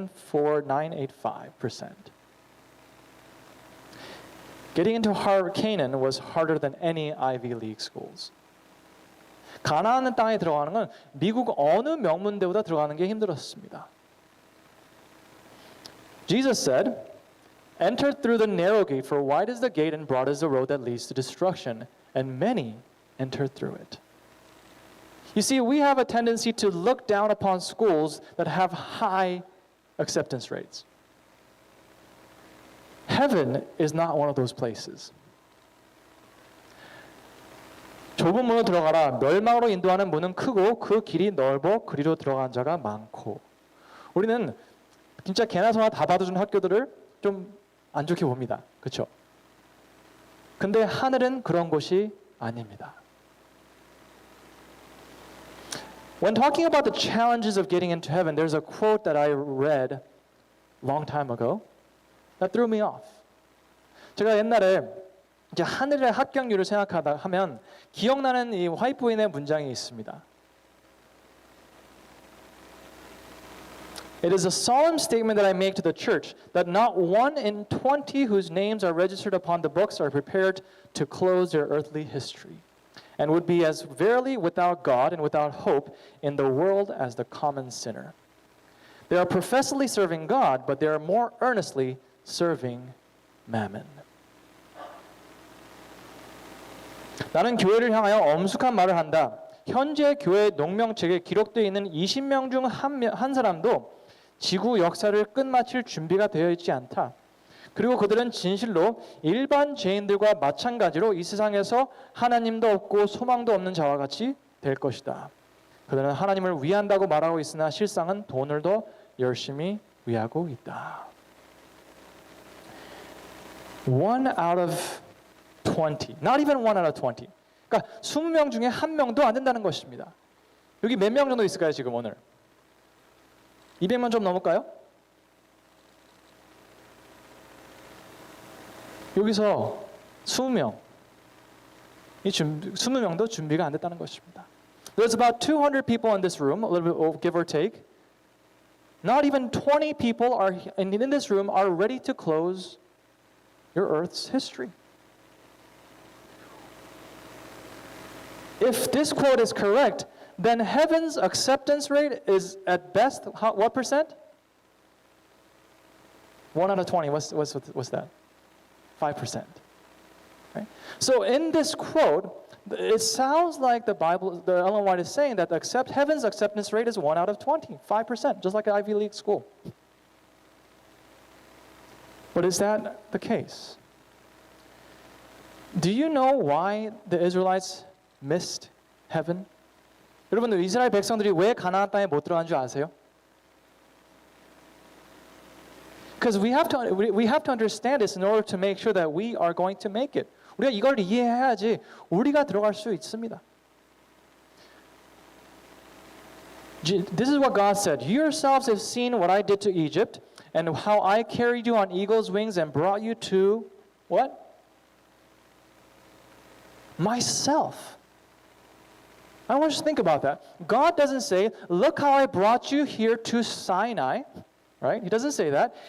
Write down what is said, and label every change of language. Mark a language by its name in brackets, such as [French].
[English] 0.000332374,985%. Getting into Canaan was harder than any Ivy League schools. [Korean] 가나안 땅에 들어가는 건 미국 어느 명문대보다 들어가는 게 힘들었습니다. [English] Jesus said, Enter through the narrow gate, for wide is the gate and broad is the road that leads to destruction, and many enter through it. You see, we have a tendency to look down upon schools that have high acceptance rates. Heaven is not one of those places. [Korean] 좁은 문으로 들어가라. 멸망으로 인도하는 문은 크고 그 길이 넓어 그리로 들어간 자가 많고. 우리는 진짜 개나 소나 다 받아주는 학교들을 좀 안 좋게 봅니다. 그렇죠? 근데 하늘은 그런 곳이 아닙니다. [English] When talking about the challenges of getting into heaven, there's a quote that I read a long time ago that threw me off. [Korean] 제가 옛날에 이제 하늘의 합격률을 생각하다 하면 기억나는 이 화이트보이의 문장이 있습니다. [English] It is a solemn statement that I make to the church that not 1 in 20 whose names are registered upon the books are prepared to close their earthly history and would be as verily without God and without hope in the world as the common sinner. They are professedly serving God, but they are more earnestly serving mammon. [Korean] 나는 교회를 향하여 엄숙한 말을 한다. 현재 교회 농명책에 기록되어 있는 20명 중 한 사람도 지구 역사를 끝마칠 준비가 되어 있지 않다. 그리고 그들은 진실로 일반 죄인들과 마찬가지로 이 세상에서 하나님도 없고 소망도 없는 자와 같이 될 것이다. 그들은 하나님을 위한다고 말하고 있으나 실상은 돈을 더 열심히 위하고 있다. [English] 1 out of 20, not even 1 out of 20. [Korean] 그러니까 20명 중에 한 명도 안 된다는 것입니다. 여기 몇 명 정도 있을까요, 지금 오늘? 200만 좀 넘을까요? 여기서 20명, 20명도 준비가 안 됐다는 것입니다. [English] There's about 200 people in this room, a little bit give or take. Not even 20 people are in this room are ready to close your earth's history. If this quote is correct, then heaven's acceptance rate is at best what percent? 1 out of 20. What's that? 5%. Right? So in this quote, it sounds like the Ellen White is saying that heaven's acceptance rate is 1 out of 20, 5%, just like an Ivy League school. But is that the case? Do you know why the Israelites missed heaven? [Korean] 여러분들 이스라엘 백성들이 왜 가나안 땅에 못 들어간 줄 아세요? [English] Because we have to understand this in order to make sure that we are going to make it. [Korean] 우리가 이걸 이해해야지 우리가 들어갈 수 있습니다. [English] This is what God said. You yourselves have seen what I did to Egypt and how I carried you on eagle's wings and brought you to what? Myself. I want you to think about that. God doesn't say, look how I brought you here to Sinai. Right? He doesn't say that.